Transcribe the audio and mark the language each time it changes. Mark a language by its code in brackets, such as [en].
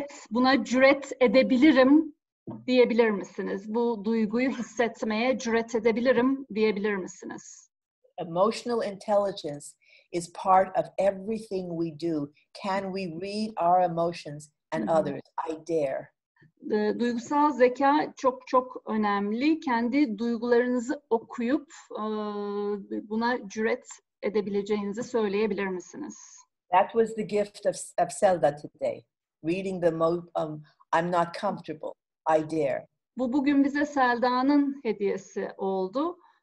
[tr] Buna cüret edebilirim diyebilir misiniz? Bu duyguyu hissetmeye cüret edebilirim diyebilir misiniz? [en] Emotional intelligence is part of everything we do. Can we read our emotions and others? I dare. [tr] Duygusal zeka çok çok önemli. Kendi duygularınızı okuyup buna cüret edebileceğinizi söyleyebilir misiniz? [en] That was the gift of Selda today. Reading the I'm not comfortable. I dare. [tr] Bu bugün bize Selda'nın hediyesi oldu.